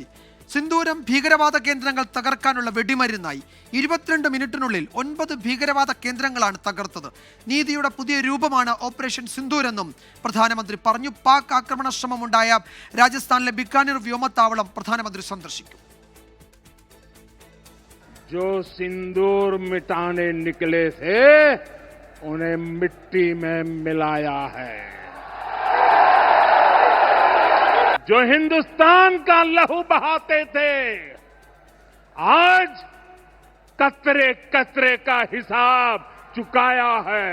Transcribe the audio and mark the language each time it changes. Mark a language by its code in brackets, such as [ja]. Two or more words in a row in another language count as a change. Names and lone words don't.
[ml] സിന്ദൂരം ഭീകരവാദ കേന്ദ്രങ്ങൾ തകർക്കാനുള്ള വെടിമരുന്നായി. 22 മിനിറ്റിനുള്ളിൽ 9 ഭീകരവാദ കേന്ദ്രങ്ങളാണ് തകർത്തത്. നീതിയുടെ പുതിയ രൂപമാണ് ഓപ്പറേഷൻ സിന്ദൂർ എന്നും പ്രധാനമന്ത്രി പറഞ്ഞു. പാക് ആക്രമണ ശ്രമമുണ്ടായ രാജസ്ഥാനിലെ ബിക്കാനീർ വ്യോമത്താവളം പ്രധാനമന്ത്രി സന്ദർശിക്കും. [hi] जो सिंदूर मिटाने निकले थे उन्हें मिट्टी में मिलाया है। जो हिंदुस्तान का लहू बहाते थे आज कतरे कतरे का हिसाब चुकाया है।